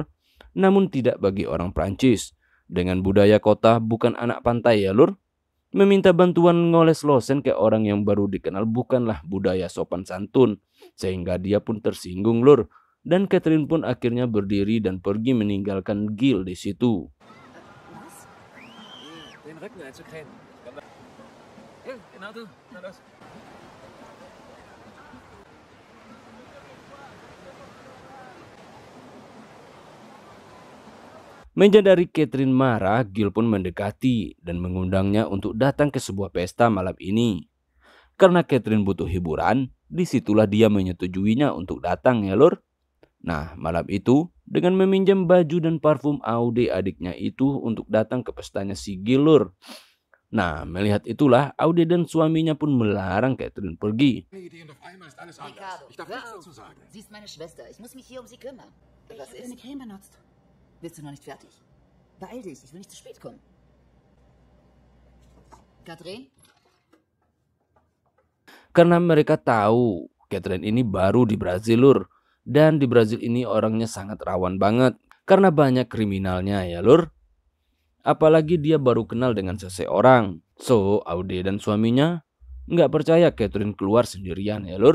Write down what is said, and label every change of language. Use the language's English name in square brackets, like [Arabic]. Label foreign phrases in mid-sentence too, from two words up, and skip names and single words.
[Indonesian] Namun tidak bagi orang Prancis. Dengan budaya kota bukan anak pantai ya lur. Meminta bantuan ngoles lotion ke orang yang baru dikenal bukanlah budaya sopan santun. Sehingga dia pun tersinggung lur. Dan Catherine pun akhirnya berdiri dan pergi meninggalkan Gil di situ. [German] Was? Den Rücken einzucremen. Ja, genau du. Na los. [Indonesian] Menyadari Catherine marah, Gil pun mendekati dan mengundangnya untuk datang ke sebuah pesta malam ini. Karena Catherine butuh hiburan, disitulah dia menyetujuinya untuk datang ya lor. Nah malam itu dengan meminjam baju dan parfum Aude adiknya itu untuk datang ke pestanya si Gil lor. Nah melihat itulah Aude dan suaminya pun melarang Catherine pergi. [German] Idee und auf einmal ist alles anders. Ricardo, Ich darf hör nichts auf. dazu sagen. Sie ist meine Schwester. Ich muss mich hier um sie kümmern. Was Ich habe ist? eine Creme benutzt. Bist du noch nicht fertig? Beeil dich, ich will nicht zu spät kommen. Katrin? [Indonesian] Karena mereka tahu Catherine ini baru di Brazil lur. Dan di Brazil ini orangnya sangat rawan banget. Karena banyak kriminalnya ya lur. Apalagi dia baru kenal dengan seseorang. So Aude dan suaminya nggak percaya Catherine keluar sendirian ya lur.